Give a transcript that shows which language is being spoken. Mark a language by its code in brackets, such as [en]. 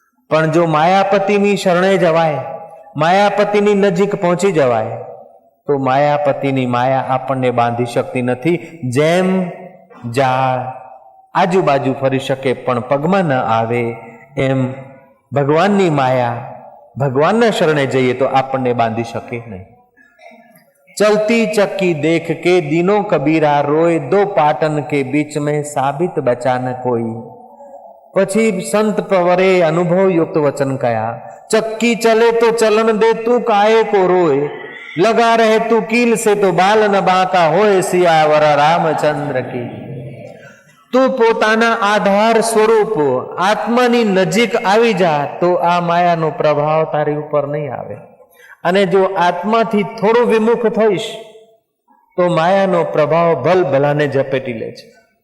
[gu] પણ જો માયાપતિની શરણે જવાય, માયાપતિની નજીક પહોંચી જવાય, તો માયાપતિની માયા આપણને બાંધી શકતી નથી। જેમ જાળ આજુબાજુ ફરી શકે પણ પગમાં ન આવે, એમ ભગવાનની માયા ભગવાનના શરણે જઈએ તો આપણને બાંધી શકે નહીં। [hi] चलती चक्की देख के दिनों कबीरा रोए, दो पाटन के बीच में साबित बचा न कोई। [gu] પછી સંત પ્રવરે અનુભવ યુક્ત વચન કયા, [hi] ચક્કી ચલે તો ચલન દે તું કાયે કો રોય, લગા રહે તું कील से तो बाल न बांका होए, सियावर रामचंद्र की। [gu] તું પોતાના આધાર સ્વરૂપ આત્માની નજીક આવી જા તો આ માયાનો પ્રભાવ તારી ઉપર નહીં આવે, અને જો આત્માથી થોડું વિમુખ થઈશ તો માયાનો પ્રભાવ ભલભલાને ઝપેટી લે છે।